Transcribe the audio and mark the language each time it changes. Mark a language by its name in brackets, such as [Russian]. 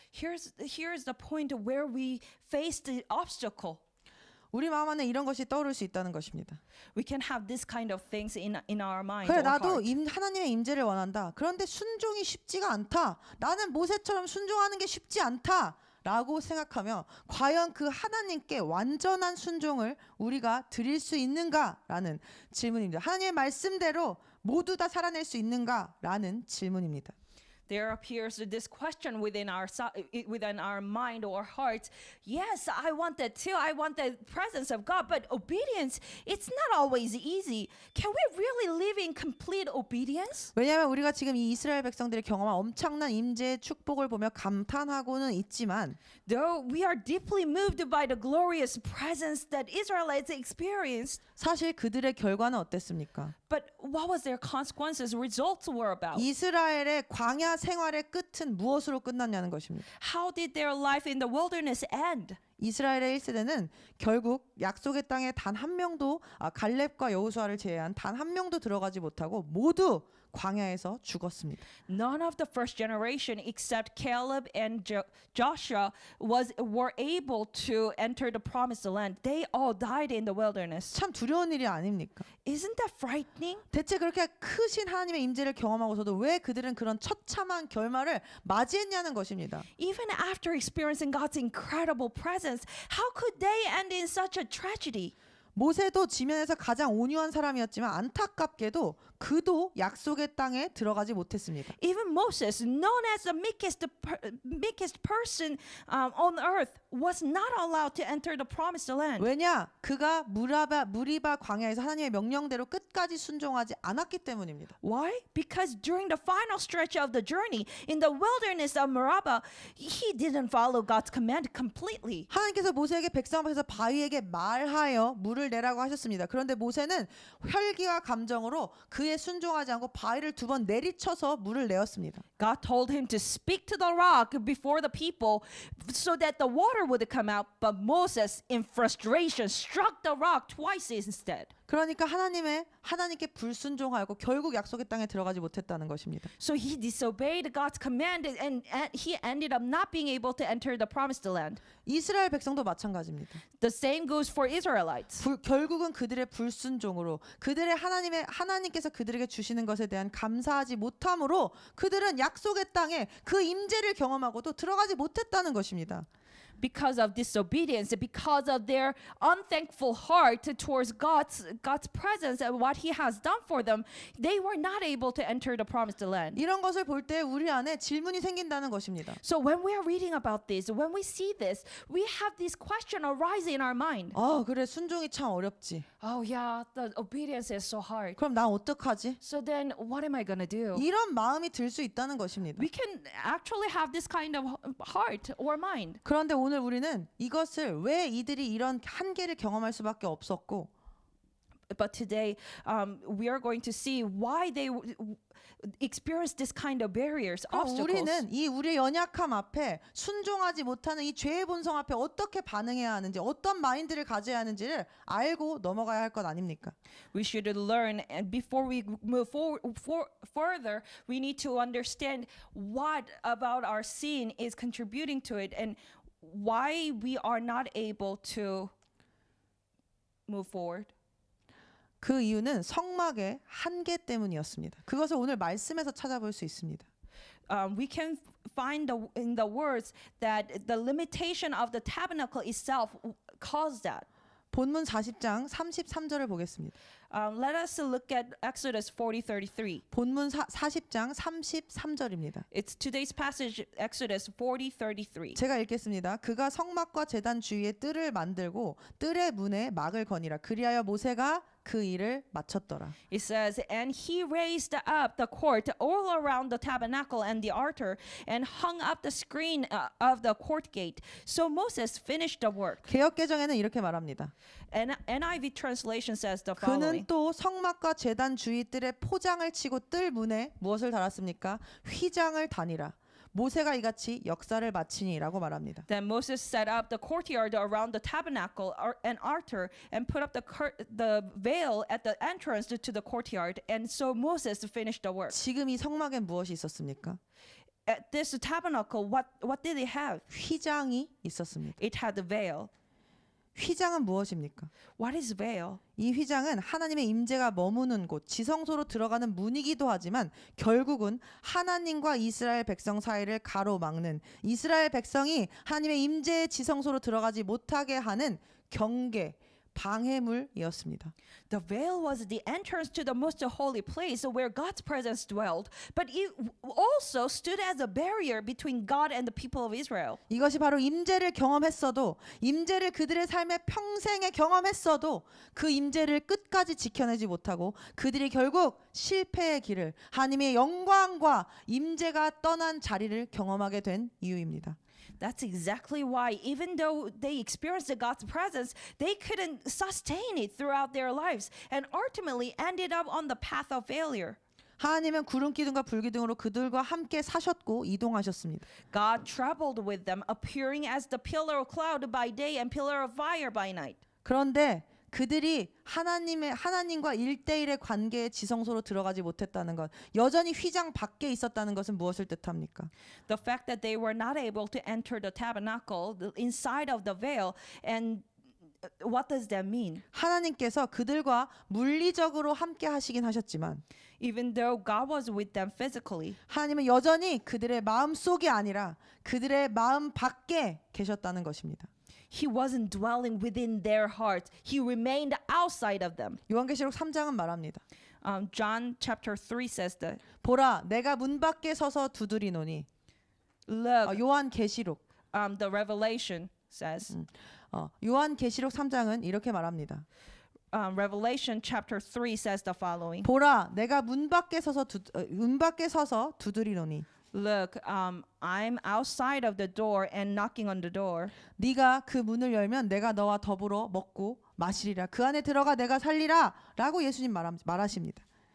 [English] Here's the point where we face the obstacle. [Korean] 우리 마음 안에 이런 것이 떠오를 수 있다는 것입니다. [English] We can have this kind of things in our mind. [Korean] 그래 [English] or [Korean] 나도 [English] heart. [Korean] 하나님의 임재를 원한다. 그런데 순종이 쉽지가 않다. 나는 모세처럼 순종하는 게 쉽지 않다. 라고 생각하며 과연 그 하나님께 완전한 순종을 우리가 드릴 수 있는가라는 질문입니다. 하나님의 말씀대로 모두 다 살아낼 수 있는가라는 질문입니다. [English] There appears this question within our mind or heart. Yes, I want that too. I want the presence of God, but obedience, it's not always easy. Can we really live in complete obedience? [Korean] 왜냐하면 우리가 지금 이 이스라엘 백성들이 경험한 엄청난 임재의 축복을 보며 감탄하고는 있지만 [English] Though we are deeply moved by the glorious presence that Israelites experienced, [Korean] 사실 그들의 결과는 어땠습니까? [English] but what was their consequences, results were about? [Korean] 이스라엘의 광야 생활의 끝은 무엇으로 끝났냐는 것입니다. [English] How did their life in the wilderness end? [Korean] 이스라엘의 1세대는 결국 약속의 땅에 단 한 명도 갈렙과 여호수아를 제외한 단 한 명도 들어가지 못하고 모두 광야에서 죽었습니다. [English] None of the first generation except Caleb and Joshua were able to enter the promised land. They all died in the wilderness. [Korean] 참 두려운 일이 아닙니까? [English] Isn't that frightening? [Korean] 대체 그렇게 크신 하나님의 임재를 경험하고서도 왜 그들은 그런 처참한 결말을 맞이했냐는 것입니다. [English] Even after experiencing God's incredible presence, how could they end in such a tragedy? [Korean] 모세도 지면에서 가장 온유한 사람이었지만 안타깝게도 그도 약속의 땅에 들어가지 못했습니다. [English] Even Moses, known as the meekest person on earth, was not allowed to enter the promised land. [Korean] 왜냐? 그가 무리바 광야에서 하나님의 명령대로 끝까지 순종하지 않았기 때문입니다. [English] Why? Because during the final stretch of the journey in the wilderness of Meribah, he didn't follow God's command completely. [Korean] 하나님께서 모세에게 백성 앞에서 바위에게 말하여 물을 내라고 하셨습니다. 그런데 모세는 혈기와 감정으로 그에 순종하지 않고 바위를 2번 내리쳐서 물을 내었습니다. [English] God told him to speak to the rock before the people so that the water would come out, but Moses, in frustration, struck the rock twice instead. [Korean] 그러니까 하나님께 불순종하였고 결국 약속의 땅에 들어가지 못했다는 것입니다. [English] So he disobeyed God's command and he ended up not being able to enter the promised land. [Korean] 이스라엘 백성도 마찬가지입니다. [English] The same goes for Israelites. [Korean] 결국은 그들의 불순종으로 하나님께서 그들에게 주시는 것에 대한 감사하지 못함으로 그들은 약속의 땅에 그 임재를 경험하고도 들어가지 못했다는 것입니다. [English] Because of disobedience, because of their unthankful heart towards God's presence and what He has done for them, they were not able to enter the promised land. [Korean] 이런 것을 볼 때 우리 안에 질문이 생긴다는 것입니다. [English] So when we are reading about this, when we see this, we have this question arise in our mind. [Korean] 그래 순종이 참 어렵지. [English] Oh yeah, the obedience is so hard. [Korean] 그럼 난 어떡하지? [English] So then what am I going to do? [Korean] 이런 마음이 들 수 있다는 것입니다. [English] We can actually have this kind of heart or mind. [Korean] 그런데 오늘 우리는 이것을 왜 이들이 이런 한계를 경험할 수밖에 없었고 [English] But today, we are going to see why they experience this kind of barriers, obstacles. [Korean] 우리는 이 우리의 연약함 앞에 순종하지 못하는 이 죄의 본성 앞에 어떻게 반응해야 하는지, 어떤 마인드를 가져야 하는지를 알고 넘어가야 할 것 아닙니까? [English] We should learn, and before we move further, we need to understand what about our sin is contributing to it, and why we are not able to move forward. [Korean] 그 이유는 성막의 한계 때문이었습니다. 그것을 오늘 말씀에서 찾아볼 수 있습니다. [English] We can find in the words that the limitation of the tabernacle itself caused that. [Korean] 본문 40장 33절을 보겠습니다. [English] Let us look at Exodus 40:33. [Korean] 본문 40장 33절입니다. [English] It's today's passage, Exodus 40:33. [Korean] 제가 읽겠습니다. 그가 성막과 제단 주위에 뜰을 만들고 뜰의 문에 막을 거니라. 그리하여 모세가 그 일을 마쳤더라. [English] It says, and he raised up the court all around the tabernacle and the altar and hung up the screen of the court gate. So Moses finished the work. [Korean] 개역 개정에는 이렇게 말합니다. [English] And NIV translation says the [Korean] 그는 [English] following. [Korean] 또 성막과 제단 주위 뜰에 포장을 치고 뜰 문에 무엇을 달았습니까? 휘장을 다니라. 모세가 이같이 역사를 마치니라고 말합니다. [English] Then Moses set up the courtyard around the tabernacle and altar and put up the veil at the entrance to the courtyard. And so Moses finished the work. [Korean] 지금 이 성막에 무엇이 있었습니까? [English] At this tabernacle, what did it have? [Korean] 휘장이 있었습니다. [English] It had the veil. [Korean] 휘장은 무엇입니까? [English] What is veil? [Korean] 이 휘장은 하나님의 임재가 머무는 곳, 지성소로 들어가는 문이기도 하지만 결국은 하나님과 이스라엘 백성 사이를 가로막는, 이스라엘 백성이 하나님의 임재의 지성소로 들어가지 못하게 하는 경계, 방해물이었습니다. [English] The veil was the entrance to the most holy place where God's presence dwelled, but it also stood as a barrier between God and the people of Israel. [Korean] 이것이 바로 임재를 경험했어도, 임재를 그들의 삶에 평생에 경험했어도 그 임재를 끝까지 지켜내지 못하고 그들이 결국 실패의 길을, 하나님의 영광과 임재가 떠난 자리를 경험하게 된 이유입니다. [English] That's exactly why, even though they experienced God's presence, they couldn't sustain it throughout their lives and ultimately ended up on the path of failure. [Korean] 하나님은 구름 기둥과 불 기둥으로 그들과 함께 사셨고 이동하셨습니다. [English] God traveled with them, appearing as the pillar of cloud by day and pillar of fire by night. [Korean] 그런데 그들이 하나님과 1대1의 관계의 지성소로 들어가지 못했다는 것, 여전히 휘장 밖에 있었다는 것은 무엇을 뜻합니까? [English] The fact that they were not able to enter the tabernacle, the inside of the veil, and what does that mean? [Korean] 하나님께서 그들과 물리적으로 함께 하시긴 하셨지만 [English] Even though God was with them physically, [Korean] 하나님은 여전히 그들의 마음 속이 아니라 그들의 마음 밖에 계셨다는 것입니다. [English] He wasn't dwelling within their hearts. He remained outside of them. [Korean] 요한계시록 3장은 말합니다. [English] John chapter 3 says that. [Korean] 보라, 내가 문 밖에 서서 두드리노니. [English] Look, [Korean] 요한계시록. [English] the Revelation says. [Korean] 요한계시록 3장은 이렇게 말합니다. [English] Revelation chapter 3 says the following. [Korean] 보라, 내가 문 밖에 서서 두드리노니. [English] Look, I'm outside of the door and knocking on the door. [Korean] 네가 그 문을 열면 내가 너와 더불어 먹고 마시리라. 그 안에 들어가 내가 살리라. 라고 예수님 말하십니다.